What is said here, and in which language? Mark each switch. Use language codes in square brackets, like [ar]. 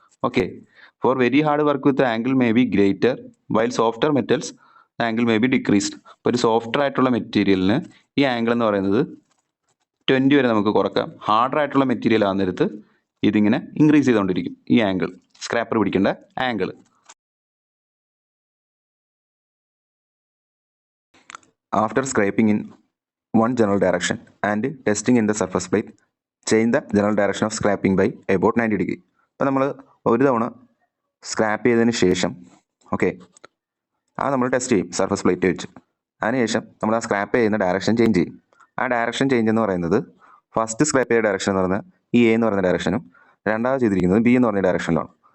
[en] Okay, for very hard work with angle may be greater while softer metals angle may be decreased. [ml] അപ്പോൾ ഒരു softer ആയിട്ടുള്ള മെറ്റീരിയലിന് ഈ angle എന്ന് പറയുന്നത് 20 വരെ നമുക്ക് കുറക്കാം. ഹാർഡർ ആയിട്ടുള്ള മെറ്റീരിയൽ ആകുന്നിടത്ത് ഇതിങ്ങനെ ഇൻക്രീസ് ചെയ്തുകൊണ്ടിരിക്കും ഈ ആംഗിൾ, സ്ക്രാപ്പർ പിടിക്കേണ്ട angle. [en] After scraping in one general direction and testing in the surface plate, change the general direction of scraping by about 90 degree. [ml] അപ്പോൾ നമ്മൾ ഒരു തവണ സ്ക്രാപ്പ് ചെയ്തതിന് ശേഷം ഓക്കെ, ആ നമ്മൾ ടെസ്റ്റ് ചെയ്യും സർഫസ് പ്ലേറ്റ് വെച്ച്. അതിനുശേഷം നമ്മൾ ആ സ്ക്രാപ്പ് ചെയ്യുന്ന ഡയറക്ഷൻ ചേഞ്ച് ചെയ്യും. ആ ഡയറക്ഷൻ ചേഞ്ച് എന്ന് പറയുന്നത് ഫസ്റ്റ് സ്ക്രാപ്പ് ചെയ്ത ഡയറക്ഷൻ എന്ന് പറയുന്നത് ഈ എ എന്ന് പറയുന്ന ഡയറക്ഷനും രണ്ടാമത് ചെയ്തിരിക്കുന്നത് ബി എന്ന് പറഞ്ഞ ഡയറക്ഷനിലാണ്.